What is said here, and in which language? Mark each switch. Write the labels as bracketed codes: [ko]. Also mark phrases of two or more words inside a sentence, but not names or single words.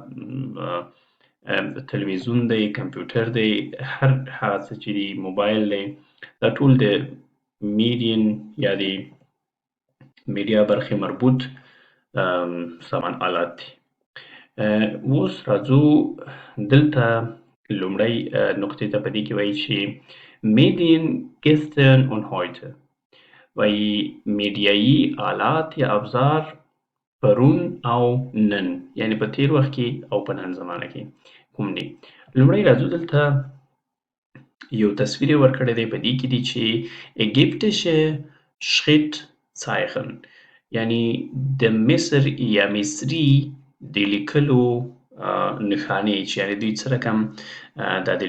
[ps] تلویزیون دی، کمپیوټر دی، هر هغه څه چې دی، موبایل دی، دا ټول د میډین یا د میډیا برخې مربوط سامان آلات دي. اوس راځو دلته لومړی نقطې ته په دې کې وایي چې [de] Medien gestern und heute [ps] وایي میډیایي آلات یا ابزار پرون او نن، یعنی په تیر وخت کې او په نن زمانه کې کوم دي. لومړی راځو دلته یو تصویر یې ورکړی دی، په دې کې دی چې [de] ägyptische Schriftzeichen [ps] یعنی د مصر یا مصري د لیکلو نښانې چې یعنی دوی څه رقم د